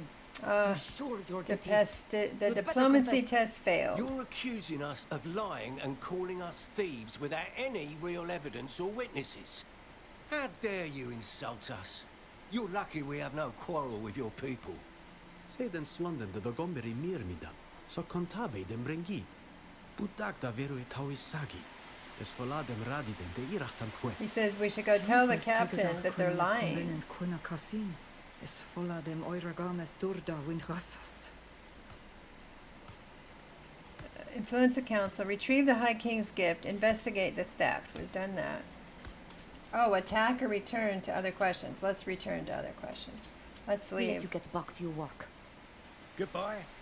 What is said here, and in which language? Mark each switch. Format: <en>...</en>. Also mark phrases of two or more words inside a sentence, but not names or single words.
<en>I'm sure you're the the diplomacy test failed. You're accusing us of lying and calling us thieves without any real evidence or witnesses. How dare you insult us? You're lucky we have no quarrel with your people. Sedan slanden de dogomberi mirmida, so kontabe dem brengi. Budakta veru etawisagi. Es voladem radiden de irachtam kwe. He says we should go tell the captain that they're lying. Es vola dem Euragames durda windrasas. Influence the council. Retrieve the High King's gift. Investigate the theft. We've done that. Oh, attack or return to other questions. Let's return to other questions. Let's leave. Let you get back to your work. Goodbye.</en>